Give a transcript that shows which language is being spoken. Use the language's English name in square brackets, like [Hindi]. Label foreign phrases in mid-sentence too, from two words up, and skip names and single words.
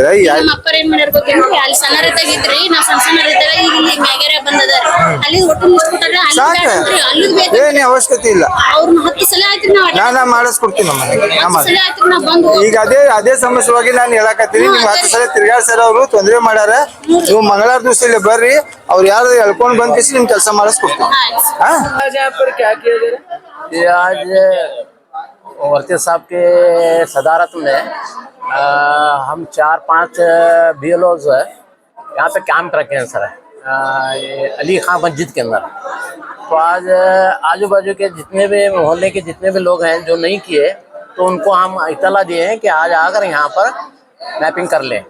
[Kannada] ನಮ್ಮ ಅಪ್ಪರ ಏನ್ ಮಾಡ್ಯಾರ ಗೊತ್ತೇನ್ರಿ ಅಲ್ಲಿ ಸಣ್ಣ ರೈತಾಗಿದ್ರಿ ನಾ ಸಣ್ಣ ರೈತಾಗ ಈಗ ಇಲ್ಲಿ ಮ್ಯಾಗೇರೆ ಬಂದದಾರ ಅಲ್ಲಿ [English] voter list [Kannada] ಕೊಟ್ಟಾರ ಅಲ್ಲಿ ಅಲ್ಲಿ ಬೇಕು ಏನೇ ಅವಶ್ಯಕತೆ ಇಲ್ಲ, ಅವ್ರನ್ನ 10 ಸಲ ಆಯ್ತು ನಾ ಮಾಡಿಸ್ಕೊಡ್ತೀನಿ ನಮ್ಮ ಸಲ ಆಯ್ತು ನಾ ಬಂದು ಈಗ ಅದೇ ಸಮಸ್ಯೆವಾಗಿ ನಾನು ಹೇಳಕತ್ತೀನಿ. ನಿಮ್ಗೆ 10 ಸಲ ತಿರ್ಗಾಡ್ಸಾರ ಅವರು ತೊಂದರೆ ಮಾಡ್ಯಾರ, ನೀವು ಮಂಗಳವಾರ ದಿವಸ ಇಲ್ಲಿ ಬರ್ರಿ, ಅವ್ರು ಯಾರು ಹೇಳ್ಕೊಂಡ್ ಬಂದ್ಕಿಸಿ ನಿಮ್ ಕೆಲಸ ಮಾಡಿಸ್ಕೊಡ್ತೀನಿ। [Hindi] ये आज वर्ती साहब के सदारत में हम 4-5 बीएलओज यहाँ पे कैंप रखे हैं सर, ये अली खां मस्जिद के अंदर। तो आज आजू बाजू के जितने भी मोहल्ले के जितने भी लोग हैं जो नहीं किए, तो उनको हम इतला दिए हैं कि आज आकर यहाँ पर मैपिंग कर लें।